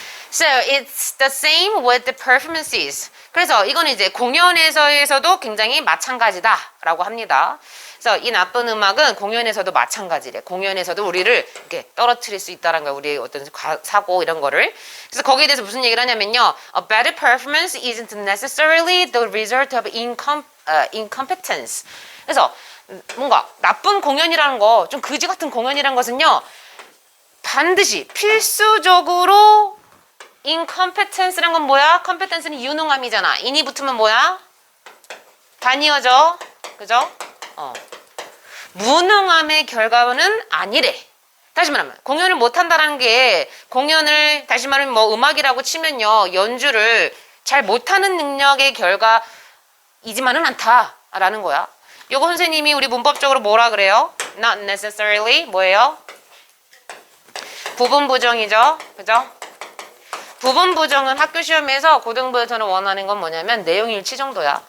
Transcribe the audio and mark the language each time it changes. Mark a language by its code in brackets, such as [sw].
[en] So it's the same with the performances. [ko] 그래서 이거는 이제 공연에서도 굉장히 마찬가지다라고 합니다. 그래서 이 나쁜 음악은 공연에서도 마찬가지래. 공연에서도 우리를 이렇게 떨어뜨릴 수 있다는 거야. 우리의 어떤 사고 이런 거를. 그래서 거기에 대해서 무슨 얘기를 하냐면요. [en] A bad performance isn't necessarily the result of incompetence. [ko] 그래서 뭔가 나쁜 공연이라는 거, 좀 그지 같은 공연이라는 것은요. 반드시 필수적으로 incompetence란 건 뭐야? competence는 유능함이잖아. 인이 붙으면 뭐야? 단이어져. 그죠? 무능함의 결과는 아니래. 다시 말하면 공연을 못한다는 게 공연을 다시 말하면 뭐 음악이라고 치면요. 연주를 잘 못하는 능력의 결과이지만은 않다라는 거야. 요거 선생님이 우리 문법적으로 뭐라 그래요? [en] Not necessarily [ko] 뭐예요? 부분 부정이죠. 그죠? 부분 부정은 학교 시험에서 고등부에서는 원하는 건 뭐냐면 내용 일치 정도야.